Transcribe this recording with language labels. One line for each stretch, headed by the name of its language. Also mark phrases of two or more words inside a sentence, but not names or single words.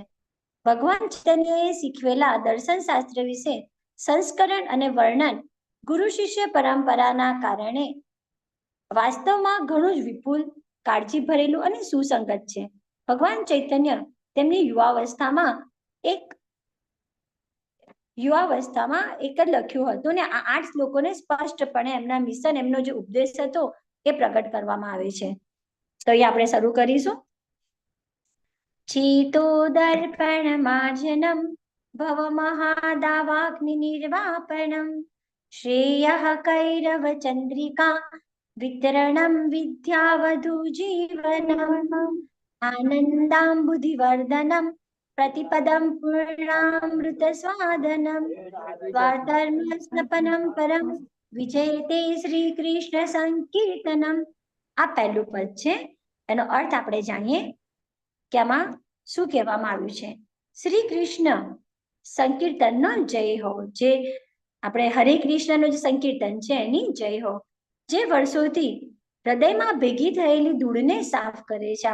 Gujarati: ભગવાન ચૈતન્યએ શીખવેલા દર્શન શાસ્ત્ર વિશે સંસ્કરણ અને વર્ણન ગુરુ શિષ્ય પરંપરાના કારણે વાસ્તવમાં ઘણું જ વિપુલ, કાળજી ભરેલું અને સુસંગત છે। ભગવાન ચૈતન્ય તેમની યુવાવસ્થામાં એક જ લખ્યું હતું ને આ 8 શ્લોકોને સ્પષ્ટપણે એમના મિશન, એમનો જે ઉપદેશ હતો એ પ્રગટ કરવામાં આવે છે। તો એ આપણે શરૂ કરીશું।
Sanskrit: चेतोदर्पणमार्जनं भवमहादावाग्निर्वापनं श्रेयः कैरवचन्द्रिका वितरणं विद्यावधूजीवनम् आनन्दाम्बुधिवर्धनं प्रतिपदं पूर्णामृतस्वादनं स्वाधर्मस्नपनं परं विजयते श्रीकृष्ण संकीर्तनम्।
Gujarati: આ પહેલું પદ છે, એનો અર્થ આપણે જાણીએ કે આમાં શું કહેવામાં આવ્યું છે। શ્રી કૃષ્ણ સંકીર્તનનો જય હો, જે આપણે હરે કૃષ્ણનો જે સંકીર્તન છે એની જય હો, જે વર્ષોથી હૃદયમાં ભેગી થયેલી ધૂળને સાફ કરે છે।